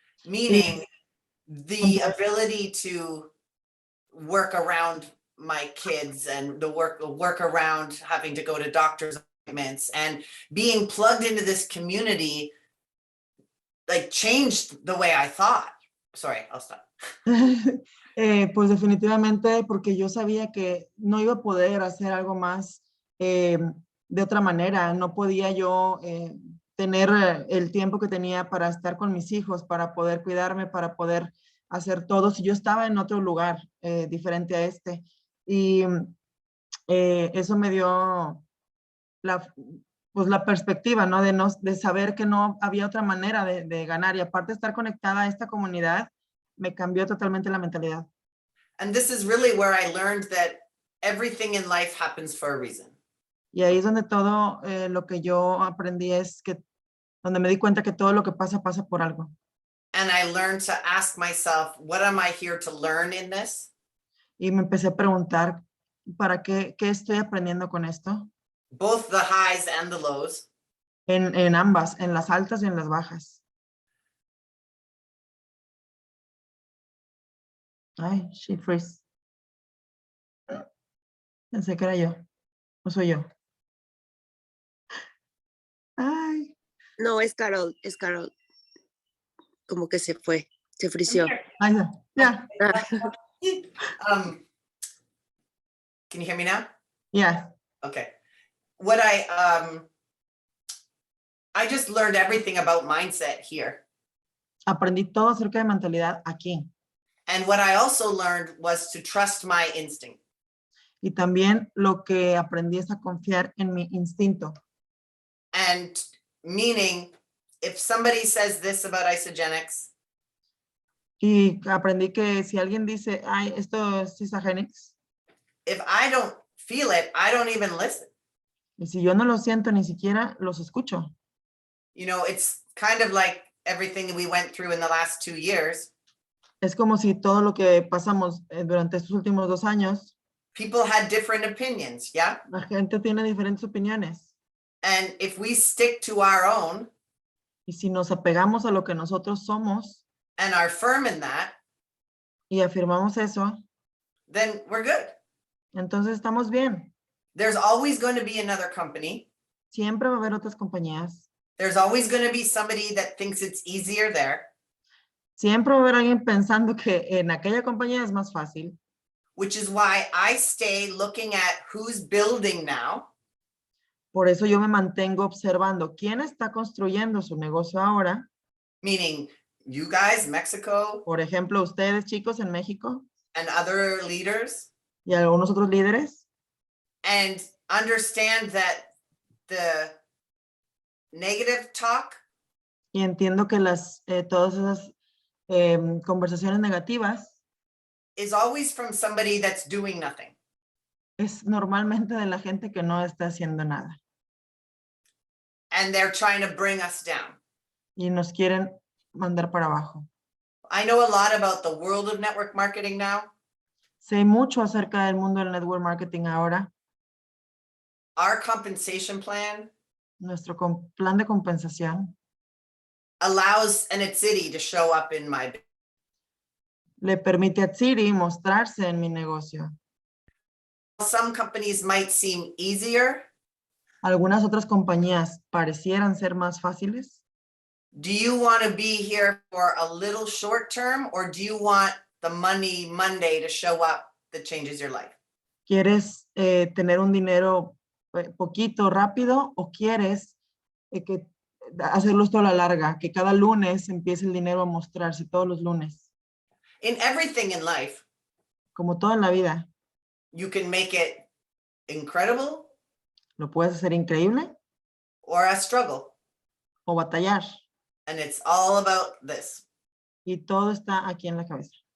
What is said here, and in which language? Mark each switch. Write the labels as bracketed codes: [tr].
[en] Meaning the ability to work around my kids and the work around having to go to doctor's appointments and being plugged into this community like changed the way I thought. Sorry, I'll stop. [es] Pues definitivamente porque yo sabía que no iba a poder hacer algo más de otra manera. No podía yo tener el tiempo que tenía para estar con mis hijos, para poder cuidarme, para poder hacer todo. Si yo estaba en otro lugar diferente a este. Y eso me dio la perspectiva, ¿no? De saber que no había otra manera de ganar. Y aparte de estar conectada a esta comunidad, me cambió totalmente la mentalidad. [en] And this is really where I learned that everything in life happens for a reason. [es] Y ahí es donde todo lo que yo aprendí donde me di cuenta que todo lo que pasa, pasa por algo. [en] And I learned to ask myself, what am I here to learn in this? [es] Y me empecé a preguntar, ¿para qué estoy aprendiendo con esto? [en] Both the highs and the lows. [es] En ambas, en las altas y en las bajas. [en] Ay, she freeze. [es] Pensé que era yo. ¿O soy yo? Ay. No, es Carol, como que se fue, se frició. Ahí está. Ya. [en] Um, can you hear me now? Yeah. Okay. What I just learned everything about mindset here. [es] Aprendí todo acerca de mentalidad aquí. [en] And what I also learned was to trust my instinct. [es] Y también lo que aprendí es a confiar en mi instinto. [en] And meaning, if somebody says this about isogenics, [es] Y aprendí que si alguien dice, ay, esto es isogenics, [en] if I don't feel it, I don't even listen. [es] y si yo no lo siento, ni siquiera los escucho. [en] You know, it's kind of like everything we went through in the last 2 years. [es] Es como si todo lo que pasamos durante estos últimos 2 años, [en] People had different opinions, yeah? [es] la gente tiene diferentes opiniones. [en] And if we stick to our own [es] Y si nos apegamos a lo que nosotros somos [en] and are firm in that, [es] y afirmamos eso, [en] then we're good. [es] entonces estamos bien. [en] There's always going to be another company. [es] Siempre va a haber otras compañías. [en] There's always going to be somebody that thinks it's easier there, [es] Siempre va a haber alguien pensando que en aquella compañía es más fácil. [en] which is why I stay looking at who's building now. [es] Por eso yo me mantengo observando quién está construyendo su negocio ahora. [en] Meaning you guys, Mexico, [es] Por ejemplo, ustedes, chicos, en México [en] and other leaders, [es] y algunos otros líderes. [en] and understand that the negative talk [es] Y entiendo que todas esas conversaciones negativas [en] is always from somebody that's doing nothing. [es] es normalmente de la gente que no está haciendo nada. [en] And they're trying to bring us down. [es] Y nos quieren mandar para abajo. [en] I know a lot about the world of network marketing now. [es] Sé mucho acerca del mundo del network marketing ahora. [en] Our compensation plan [es] Nuestro plan de compensación [en] allows an city to show up in my business. [es] le permite a Siri mostrarse en mi negocio. [en] Some companies might seem easier. [es] Algunas otras compañías parecieran ser más fáciles. [en] Do you want to be here for a little short term, or do you want the money Monday to show up that changes your life? [es] ¿Quieres tener un dinero poquito, rápido, o quieres hacerlo esto a la larga? Que cada lunes empiece el dinero a mostrarse, todos los lunes. [en] In everything in life, [es] Como todo en la vida, [en] you can make it incredible [es] lo puedes hacer increíble [en] or a struggle. [es] o batallar. [en] And it's all about this. [es] Y todo está aquí en la cabeza.